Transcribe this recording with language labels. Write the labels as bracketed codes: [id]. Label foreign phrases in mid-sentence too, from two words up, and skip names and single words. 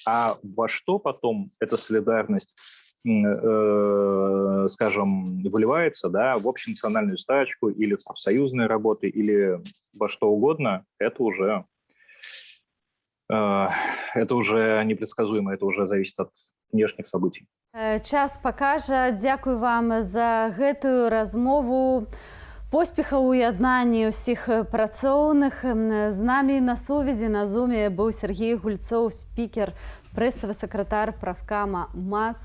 [ru] А во что потом эта солидарность, скажем, выливается, да, в общенациональную стачку или в профсоюзные работы, или во что угодно, это уже непредсказуемо, это уже зависит от внешних событий. [be] Час пакажа. Дзякуй вам за гэтую размову. Поспехаў у яднанні ўсіх працоўных. З намі на сувязі на зуме быў Сергей Гульцоў, спікер, прэсавы сакратар правкама МАЗ.